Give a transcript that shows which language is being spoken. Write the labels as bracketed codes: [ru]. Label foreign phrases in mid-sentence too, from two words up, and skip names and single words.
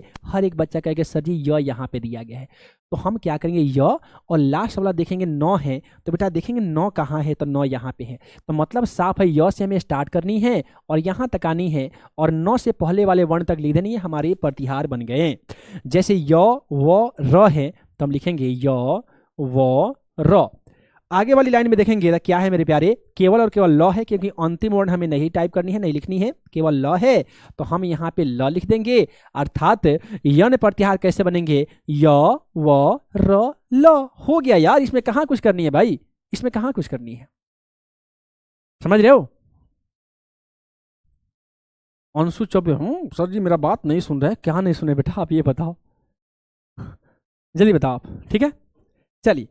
[hi] हर एक बच्चा कहेगा सर जी य यहाँ पे दिया गया है। तो हम क्या करेंगे, य और लास्ट वाला देखेंगे 9 है, तो बेटा देखेंगे 9 कहाँ है, तो 9 यहाँ पे है। तो मतलब साफ है, य से हमें स्टार्ट करनी है और यहाँ तक आनी है, और 9 से पहले वाले वर्ण तक लिख देनी है। हमारे प्रतिहार बन गए। जैसे य व र है, तो हम लिखेंगे य व र। आगे वाली लाइन में देखेंगे तो क्या है मेरे प्यारे, केवल और केवल ल है, क्योंकि अंतिम वर्ण हमें नहीं टाइप करनी है, नहीं लिखनी है, केवल ल है। तो हम यहाँ पे ल लिख देंगे। अर्थात यन प्रत्याहार कैसे बनेंगे, य व र ल। हो गया यार, इसमें कहाँ कुछ करनी है भाई, इसमें कहाँ कुछ करनी है, समझ रहे हो। अंशु चौबे, सर जी मेरा बात नहीं सुन रहे। क्या नहीं सुने बेटा, आप ये बताओ, जल्दी बताओ आप। ठीक है, चलिए।